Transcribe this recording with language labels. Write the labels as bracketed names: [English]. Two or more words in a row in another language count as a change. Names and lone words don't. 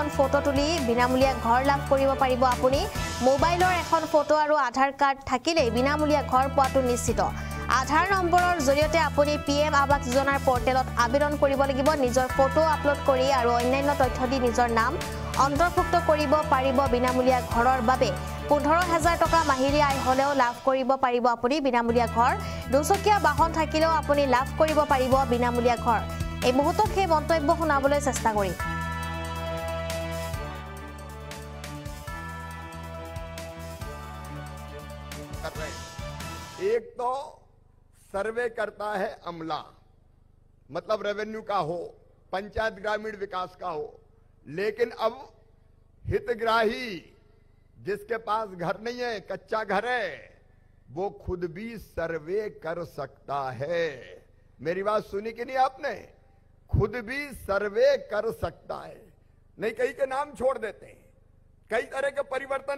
[Assamese] ফটো তুলি বিনামূলীয়া ঘৰ লাভ কৰিব পাৰিব আপুনি মোবাইলৰ এখন ফটো আৰু আধাৰ কাৰ্ড থাকিলে বিনামূলীয়া ঘৰ পোৱাটো নিশ্চিত আধাৰ নম্বৰৰ জৰিয়তে আপুনি পিএম আবাস যোজনাৰ পোৰ্টেলত আবেদন কৰিব লাগিব নিজৰ ফটো আপলোড কৰি আৰু অন্যান্য তথ্য দি নিজৰ নাম অন্তৰ্ভুক্ত কৰিব পাৰিব বিনামূলীয়া ঘৰৰ বাবে 15000 টকা মাহিলি আই হলেও লাভ কৰিব পাৰিব আপুনি বিনামূলীয়া ঘৰ দুচকীয়া বাহন থাকিলেও আপুনি লাভ কৰিব পাৰিব বিনামূলীয়া ঘৰ এই মুহূৰ্তত সেই মন্তব্য শুনাবলৈ চেষ্টা কৰিম [Hindi] एक तो सर्वे करता है अमला मतलब रेवेन्यू का हो पंचायत ग्रामीण विकास का हो लेकिन अब हितग्राही जिसके पास घर नहीं है कच्चा घर है वो खुद भी सर्वे कर सकता है मेरी बात सुनी कि नहीं आपने खुद भी सर्वे कर सकता है नहीं कई के नाम छोड़ देते हैं कई तरह के परिवर्तन